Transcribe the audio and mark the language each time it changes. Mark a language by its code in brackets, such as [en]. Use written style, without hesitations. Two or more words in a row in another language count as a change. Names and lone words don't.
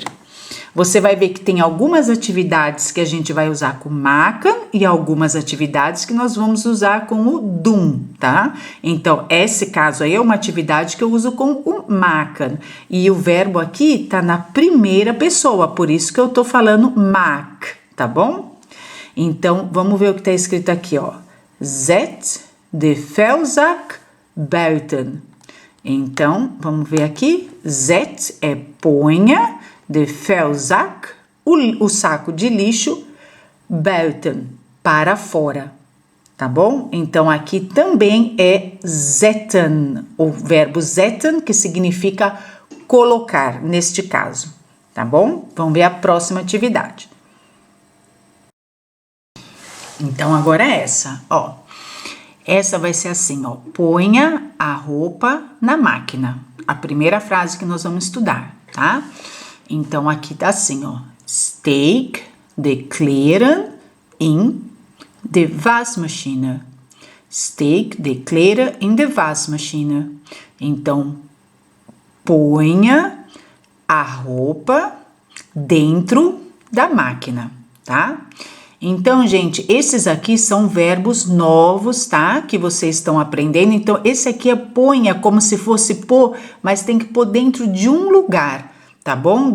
[pt] Você vai ver que tem algumas atividades que a gente vai usar com maken e algumas atividades que nós vamos usar com o doen, tá? Então, esse caso aí é uma atividade que eu uso com o maken. E o verbo aqui tá na primeira pessoa, por isso que eu tô falando maak, tá bom? Então, vamos ver o que está escrito aqui, ó. [nl] Zet de vuilzak buiten. [pt] Então, vamos ver aqui. Zet é ponha, [nl] de vuilzak, [pt] o saco de lixo, buiten, para fora. Tá bom? Então, aqui também é zetten, o verbo zetten, que significa colocar, neste caso. Tá bom? Vamos ver a próxima atividade. Então, agora é essa, ó. Essa vai ser assim, ó. Ponha a roupa na máquina. A primeira frase que nós vamos estudar, tá? Então, aqui tá assim, ó. [nl] Steek de kleren in de wasmachine. Steek de kleren in de wasmachine. [pt] Então, ponha a roupa dentro da máquina, tá? Então, gente, esses aqui são verbos novos, tá? Que vocês estão aprendendo. Então, esse aqui é ponha como se fosse pôr, mas tem que pôr dentro de um lugar, tá bom?